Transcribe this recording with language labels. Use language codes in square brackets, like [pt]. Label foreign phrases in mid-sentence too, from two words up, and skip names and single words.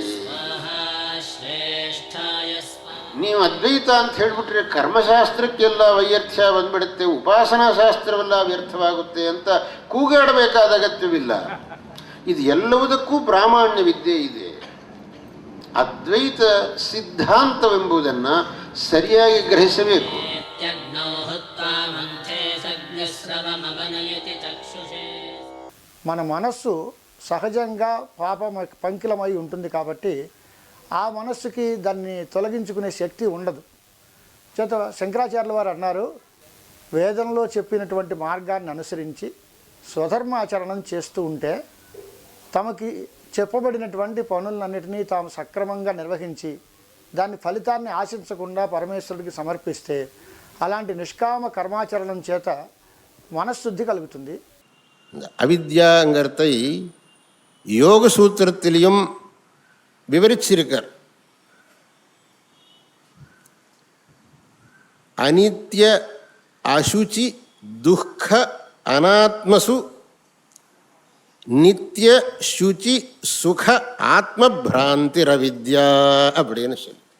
[kn] ನೀವು ಅದ್ವೈತ ಅಂತ ಹೇಳಿಬಿಟ್ರೆ ಕರ್ಮಶಾಸ್ತ್ರಕ್ಕೆಲ್ಲ ವೈಯರ್ಥ್ಯ ಬಂದ್ಬಿಡುತ್ತೆ, ಉಪಾಸನಾ ಶಾಸ್ತ್ರವೆಲ್ಲ ವ್ಯರ್ಥವಾಗುತ್ತೆ ಅಂತ ಕೂಗಾಡಬೇಕಾದ ಅಗತ್ಯವಿಲ್ಲ. ಇದು ಎಲ್ಲವುದಕ್ಕೂ ಪ್ರಾಮಾಣ್ಯವಿದ್ದೇ ಇದೆ. ಅದ್ವೈತ ಸಿದ್ಧಾಂತವೆಂಬುದನ್ನು ಸರಿಯಾಗಿ ಗ್ರಹಿಸಬೇಕು. [te] మన మనస్సు సహజంగా పంకిలమై ఉంటుంది కాబట్టి ఆ మనస్సుకి దాన్ని తొలగించుకునే శక్తి ఉండదు. చేత శంకరాచార్యుల వారు అన్నారు, వేదంలో చెప్పినటువంటి మార్గాన్ని అనుసరించి స్వధర్మాచరణం చేస్తూ ఉంటే తమకి చెప్పబడినటువంటి పనులన్నిటినీ తాము సక్రమంగా నిర్వహించి దాని ఫలితాన్ని ఆశించకుండా పరమేశ్వరుడికి సమర్పిస్తే అలాంటి నిష్కామ కర్మాచరణం చేత మనశ్శుద్ధి కలుగుతుంది. [ta] அவித்யாங்கிறதை யோக சூத்திரத்திலையும் விவரிச்சிருக்கார். [sa] अनित्य अशुचि दुःख अनात्मसु नित्य शुचि सुख आत्म भ्रान्तिरविद्या [ta] அப்படின்னு சொல்லி,